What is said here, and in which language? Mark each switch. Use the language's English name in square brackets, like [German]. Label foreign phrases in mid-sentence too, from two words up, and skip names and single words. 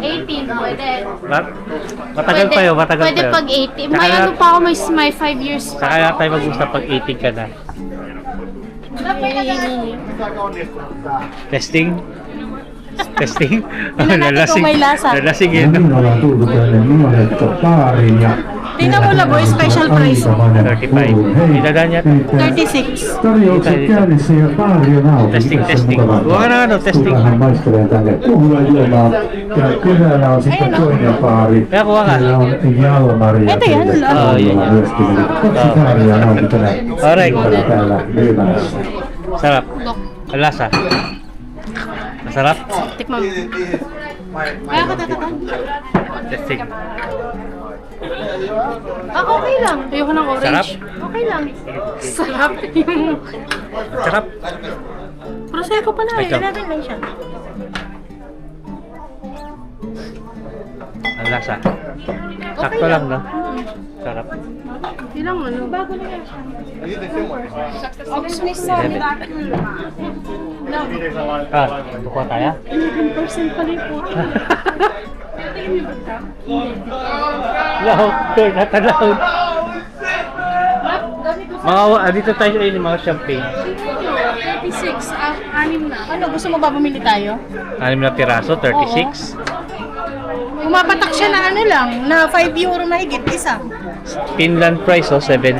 [Filipino] 18, pwede. Matagal Pwede- pa yun, matagal Pwede pa yun. pag 18. Saka May na- ano pa ako, may 5 years pa. Saka na tayo mag-usap pag 18 ka na. Testing? Testing? Tingnan natin kung may lasa. Lalasing yun. [Finnish] Minulla on tullut tänne nuoret baariin ja... [Filipino] Tingnan mo lang, boy, [English] special price. [Filipino] 35. Idadaan niya. 36. [Finnish] Tarjoukset käynnissä ja baari on auki. [Filipino] Testing, [Finnish] Mitäs [Filipino] testing. [Finnish] mukavaa? [Filipino] Huwag ka na ano, testing. [Finnish] Tullaan maisteleen tänne puhua juomaan. Ja keväällä on sitten toinen baari. [Filipino] Kaya kuha ka. [Finnish] Siellä on Jalmari ja [Filipino] Ito yan, [Finnish] Pelle [Filipino] ano? Oh, yun, yun. [Finnish] myöskin. Kaksi baaria on auki tänä [Filipino] Alright. [Finnish] iltana täällä myymässä. [Filipino] Sarap. Ang lasa. Masarap? Tikman mo. Kaya ka tatakan. Testing. Okay lang. Ayoko ng orange. Sarap? Okay lang. Sarap. Yung... Sarap. Prosecco pa na. Wait lang. 11 lang siya. Ang lasa. Sakto lang, no? Sarap. Ilang ano? Bago na yan siya. Oxness sa Ah, bukuha tayo? 11% pala yung po. [English] Loud. They're not allowed. [Filipino] Dito tayo sa inyo, mga champagne. 36. Anim na. Ano, gusto mo ba bumili tayo? 6 na piraso, 36. Umapatak siya na ano lang, na 5 euro mahigit isa. [English] Finland price, 70.